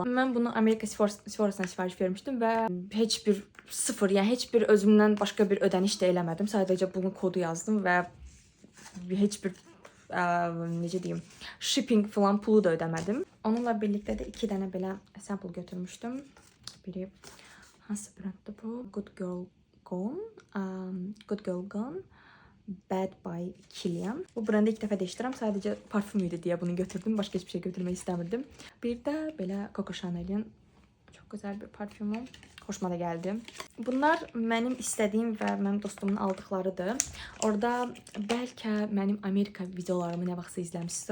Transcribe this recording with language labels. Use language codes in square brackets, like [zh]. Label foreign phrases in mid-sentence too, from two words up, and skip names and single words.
[az] Mən bunu Amerika Sephora'sından sifariş vermişdim və heç bir sıfır, yəni heç bir özümdən başqa bir ödəniş də eləmədim. Sadəcə bunun kodu yazdım və heç bir necə deyim, shipping falan pulu da ödəmədim. Onunla birlikdə də 2 dənə belə sample götürmüşdüm. Biri hansı brenddir bu? [en] Good Girl Gone. Bad by Kilian. [az] Bu brendi ilk dəfə değiştirəm. Sadəcə parfüm idi deyə bunu götürdüm. Başqa heç bir şey götürmək istəmirdim. Bir də belə Coco Chanel'in çox gözəl bir parfümü. Xoşuma da gəldi. Bunlar mənim istədiyim və mənim dostumun aldıqlarıdır. Orada bəlkə mənim Amerika videolarımı nə vaxtsa izləmişsiniz.